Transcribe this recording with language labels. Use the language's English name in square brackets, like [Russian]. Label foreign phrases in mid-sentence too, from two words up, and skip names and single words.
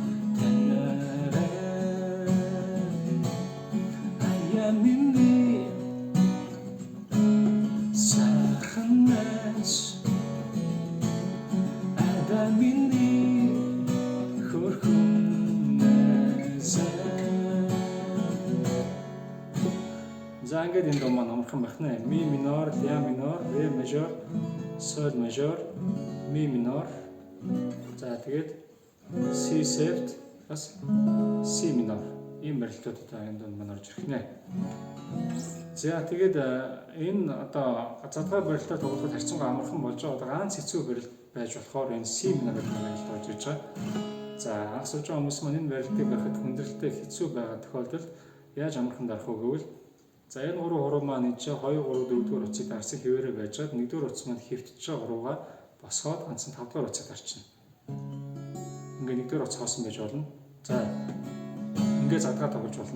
[Mongolian] танараа аямини саханас адамини за ингээд энэ дуу маань амархан байх нэ. [Russian] Ми минор, ля минор, ре мажор, соль мажор, ми минор. [Mongolian] За тэгээд [Russian] си септ [Mongolian] бас [Russian] си минор. [Mongolian] Ийм барилтуудтай энэ дуу маань орж ирэх нэ. За тэгээд энэ одоо задгаа барилтаар тоглоход харьцангуй амархан болж байгаа. Одоо ганц хэцүү барилт байж болохоор энэ [Russian] си минор [Mongolian] барилт орж иж байгаа. За анх сурж байгаа хүмүүс маань энэ барилтыг барихад хүндрэлтэй хэцүү байгаа тохиолдолд яаж амархан дарах вэ гэвэл за энэ 3 хуруу маань энэ 2 3 4 дугаар утсыг дарсан хэвээрээ байж гад 1-р утас маань хэвтэж байгаа хуруугаа босгоод ганцхан 5-р утсыг дарчихна. Ингээ 1-р утас хоосон байж болно. За ингээ задгаа тоглож болно.